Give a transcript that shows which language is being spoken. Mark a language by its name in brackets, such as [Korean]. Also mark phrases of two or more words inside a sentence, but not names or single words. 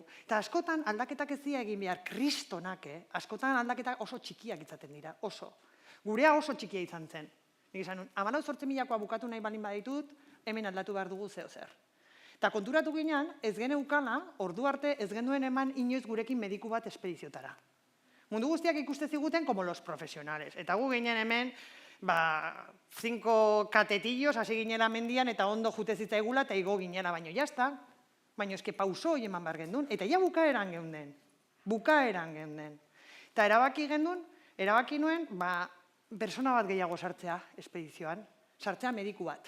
[Basque] Eta askotan aldaketak ez dira egin behar, kristonak, askotan aldaketak oso txikiak izaten dira, oso. Gurea oso txikia izan zen. Nik esan nuen, 14.000koa bukatu nahi balin baditut, hemen aldatu behar dugu zeo zer. Eta konturatu ginean, ez geneukala, ordu arte ez genuen eman inoiz gurekin mediku bat espediziotara. Mundu guztiak ikuste ziguten [Spanish] como los profesionales. [Basque] Eta gu ginen hemen, 5 katetillos, hasi ginela mendian, eta ondo jute zitzaigula, eta igo ginela, baino jazta. Baina eske pauso hori eman behar gendun, eta ja bukaeran geunden. Bukaeran geunden. Eta erabaki nuen, persona bat gehiago sartzea espedizioan, sartzea mediku bat.